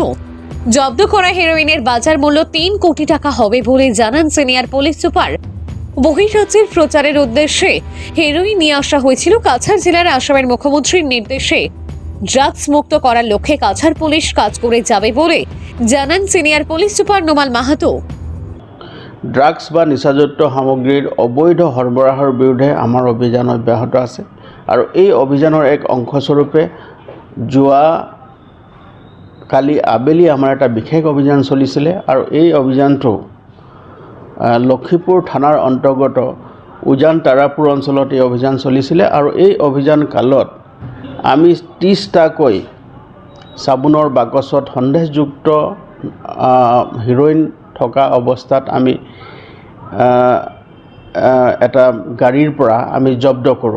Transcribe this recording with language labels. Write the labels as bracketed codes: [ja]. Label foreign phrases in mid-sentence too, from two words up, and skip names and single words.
[bn] জব্দ করা হেরোইনের বাজার মূল্য 3 কোটি টাকা হবে বলে জানান [en] senior police super. [bn] বহির্রাজ্যের প্রচারের উদ্দেশ্যে হেরোইন নিয়ে আসা হয়েছিল কাছাড় জেলার। আসামের মুখ্যমন্ত্রীর নির্দেশে ড্রাগস মুক্ত করার লক্ষ্যে কাছাড় পুলিশ কাজ করে যাবে বলে জানান [en] senior police super [bn] নোমাল মাহাতো। [as] ড্রাগস বা নিচাযুক্ত সামগ্ৰীৰ অবৈধ সৰবৰাহৰ বিৰুদ্ধে আমাৰ অভিযান অব্যাহত আছে আৰু এই অভিযানৰ এক অংশস্বৰূপে যোৱা কালি আবেলি আমাৰ এটা বিশেষ অভিযান চলিছিলে আৰু এই অভিযানটো লক্ষ্মীপুৰ থানাৰ অন্তৰ্গত উজান তাৰাপুৰ অঞ্চলত এই অভিযান চলিছিলে আৰু এই অভিযান কালত আমি 30টাকৈ চাবোনৰ বাকচত সন্দেহযুক্ত হিৰোইন থকা অৱস্থাত আমি এটা গাড়ীৰ পৰা আমি জব্দ কৰোঁ।